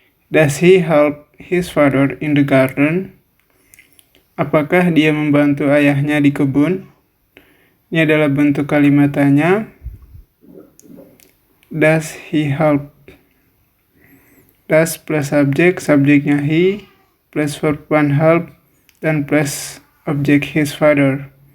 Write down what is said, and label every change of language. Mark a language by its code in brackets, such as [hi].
[en] Does he help his father in the garden? [id] Apakah dia membantu ayahnya di kebun? Ini adalah bentuk kalimat tanya. [en] Does he help? [id] Does plus subjek, subjeknya he, plus verb 1 help, dan plus objek his father.